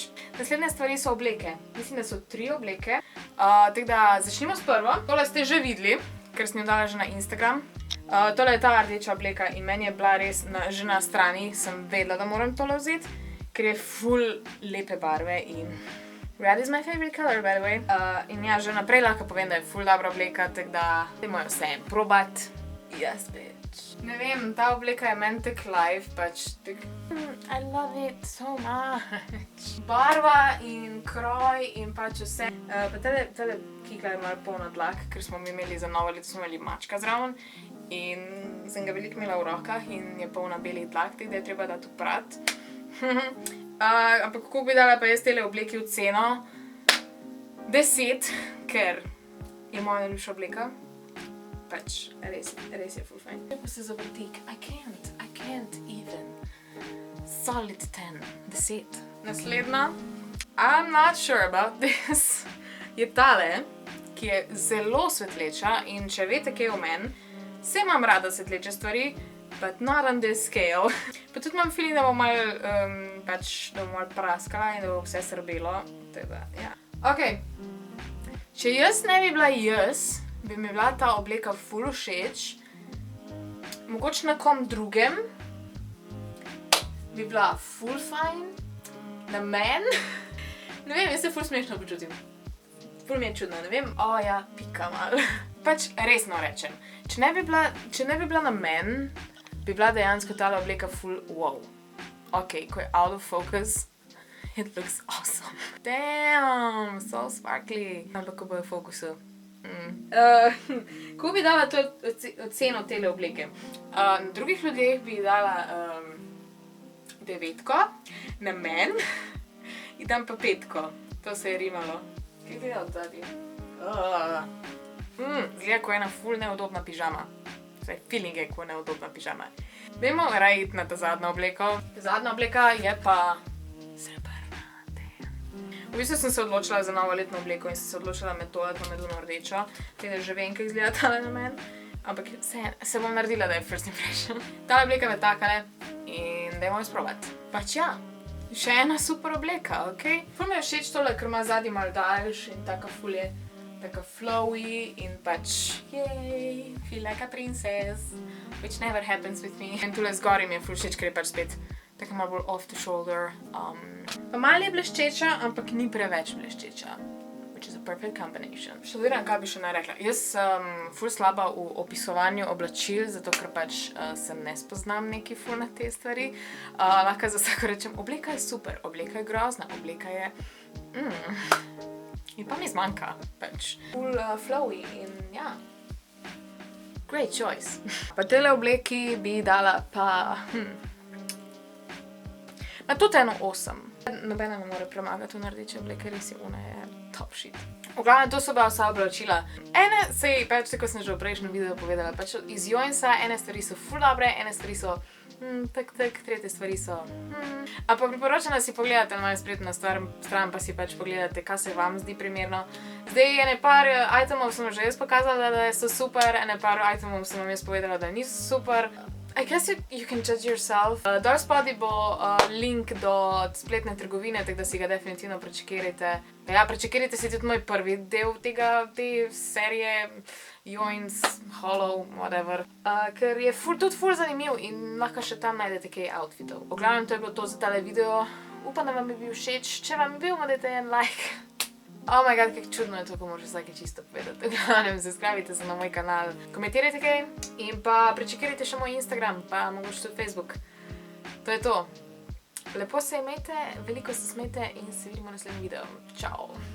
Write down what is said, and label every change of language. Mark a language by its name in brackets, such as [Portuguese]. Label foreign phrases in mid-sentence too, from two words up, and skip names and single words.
[Slovenian] Naslednje stvari so obleke. Mislim, da so 3 obleke. Tako da začnimo s prvo. Tole ste že videli, ker sem jo dala že na Instagram. Tole je ta rdeča obleka in meni je bila res že na strani, sem vedela, da moram tole vzeti, ker je ful lepe barve in [English] red is my favorite color, by the way. [Slovenian] In ja, že naprej lahko povem, da je ful dobra obleka, tako da dajmo jo vse probat. [English] Yes, bitch. [Slovenian] Ne vem, ta obleka je meni tak life, pač tak... [English] I love it so much. [Slovenian] Barva in kroj in pač vse. Pa tale kikla je malo polna dlak, ker smo mi imeli za novo leto, smo imeli mačka zraven. In sem ga veliko imela v rokah in je polna belih dlak, tako da je treba dati oprat. Ampak kako bi dala pa jaz tele obleki v ceno? 10, ker je moja najljubša obleka. Pač, res je ful fajn. Pa se zavrtik. [English] I can't even. Solid 10. 10. [Slovenian] Naslednja. I'm not sure about this. Je tale, ki je zelo svetleča in če veste, kaj je o meni, se imam rada svetleče stvari, [English] but not on this scale. [Slovenian] Pa tudi imam feeling, da bo malo praskala in da bo vse srbelo. Teda, ja. Ok. Če jaz ne bi bila jaz, bi mi bila ta obleka ful všeč. Mogoče na kom drugem bi bila ful fajn. Na meni. Ne vem, jaz se ful smešno počutim. Ful mi je čudno, ne vem. Ja, pika malo. Pač resno rečem. Če ne bi bila na meni, bi bila dejansko tale obleka ful wow. [English] Ok, [Slovenian] ko je [English] out of focus, it looks awesome. Damn, so sparkly. [Slovenian] Ampak ko bo v fokusu. Ko bi dala to oceno tele obleke? Na drugih ljudeh bi dala 9, na meni in dam pa 5. To se je rimalo. Kaj gleda od zadnji? Zgleda, ko je ena ful neudobna pižama. Vsaj feeling je, ko je neudobna pižama. Dajmo raje iti na ta zadnjo obleko. Zadnja obleka je pa srebrna. V bistvu sem se odločila za novoletno obleko in sem se odločila med tole pa med ono rdečo. Teda že vem, kaj izgleda tale na meni. Ampak se bom naredila, da je [English] first impression. [Slovenian] Tale obleka me takale in dajmo jo sprobati. Pač ja, še ena super obleka, okej? Ful mi je všeč tole, ker ima zadnji malo daljš in taka ful je taka flowy in pač [English] yay, feel like a princess, which never happens with me. [Slovenian] In tule zgori mi je ful všeč, ker je pač spet tako malo bolj [English] off the shoulder. [Slovenian] Pa malo je bleščeča, ampak ni preveč bleščeča. [English] Which is a perfect combination. [Slovenian] Študiram, kaj bi še naj rekla. Jaz sem ful slaba v opisovanju oblačil, zato ker pač se ne spoznam neki ful na te stvari. Lahko za vsako rečem, obleka je super, obleka je grozna, obleka je... In pa mi zmanjka, pač. Ful flowy in ja. [English] Great choice. [Slovenian] Pa tele obleki bi dala pa... Ma tudi eno 8. Nobena ne more premagati v rdeče obleke, res je, ona je [English] top shit. [Slovenian] V glavnem, to so bila vsa oblačila. Ene, sej, pač tako sem že v prejšnjem videu povedala, pač iz Joinsa ene stvari so ful dobre, ene stvari so tretje stvari so Ampak priporočam, da si pogledate na mojo spletno stran, pa si pač pogledate, kaj se vam zdi primerno. Zdaj, ene par itemov sem že jaz pokazala, da so super, ene par itemov sem vam jaz povedala, da niso super. [English] I guess you can judge yourself. [Slovenian] Dol spodaj bo link do spletne trgovine, tako da si ga definitivno prečekirajte. Ja, prečekirajte si tudi moj prvi del te serije Joins, Hollow, whatever. Ker je tudi ful zanimiv in lahko še tam najdete kaj outfitov. V glavnem, to je bilo to za tale video. Upam, da vam je bil všeč. Če vam je bil, dajte en like. [English] Oh my god, [Slovenian] kako čudno je to, ko moraš vsake čisto povedati. Subscribite se na moj kanal, komentirajte kaj in pa prečekirajte še moj Instagram, pa mogoče tudi Facebook. To je to. Lepo se imejte, veliko se smejte in se vidimo v naslednjem videu. Čau!